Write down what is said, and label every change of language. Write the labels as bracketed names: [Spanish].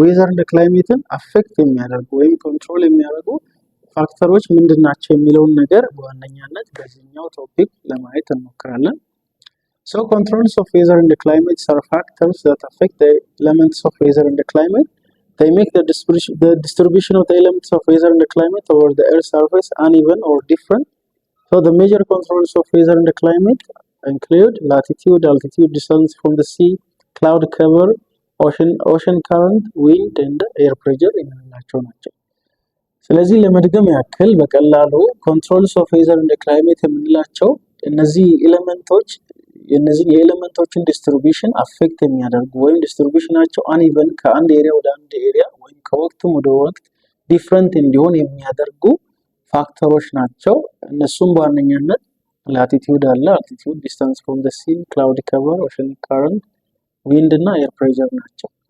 [Amharic] ዌዘር ኤንድ ክላይሜትን አፌክት የሚያደርጉ ወይም ኮንትሮል የሚያደርጉ ፋክተሮች ምንድናቸው የሚለውን ነገር በዋነኛነት በዚህኛው ቶፒክ ለማየት እንሞክራለን። [English] So controls of weather and climate are factors that affect the elements of weather and climate. They make the distribution of the elements of weather and climate over the Earth's surface uneven or different. So the major controls of weather and climate include latitude, altitude, distance from the sea, cloud cover, ocean current, wind and air pressure [Amharic] የምንላቸው ናቸው። ስለዚህ ለመድገም ያክል በቀላሉ ኮንትሮልስ ኦፍ ዌዘር ኤንድ ክላይሜት የምንላቸው እነዚህ ኤሌመንቶች የነዚህን የኤሌመንቶችን ዲስትሪቢዩሽን አፌክት የሚያደርጉ ወይም ዲስትሪቢዩሽናቸው አንኢቨን ከአንድ ኤሪያ ወደ አንድ ኤሪያ ወይም ከወቅትም ወደ ወቅት ዲፍረንት እንዲሆን የሚያደርጉ ፋክተሮች ናቸው። እነሱም በዋነኛነት ላቲቲዩድ አለ፣ አልቲቲዩድ፣ ዲስታንስ ፍሮም ዘ ሲ፣ ክላውድ ከቨር፣ ኦሽን ካረንት፣ ዊንድ እና ኤር ፕሬሸር ናቸው።